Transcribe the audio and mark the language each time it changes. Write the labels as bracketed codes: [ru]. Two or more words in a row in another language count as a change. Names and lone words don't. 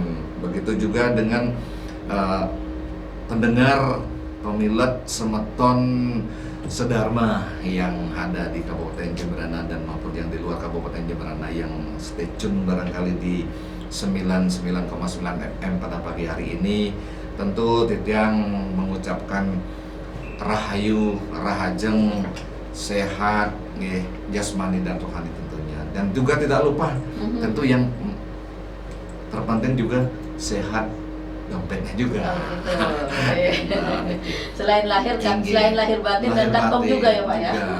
[id] Begitu juga dengan pendengar pemilet Semeton Sedharma yang ada di Kabupaten Jembrana dan maupun yang di luar Kabupaten Jembrana yang [en] stay tune [id] barangkali di 99,9 FM pada pagi hari ini. Tentu Titiang mengucapkan rahayu, rahajeng, sehat, jasmani dan rohani tentunya. Dan juga tidak lupa tentu yang terpenting juga sehat dompetnya juga. Selain lahir kan, selain lahir batin dan kantong juga ya Pak ya.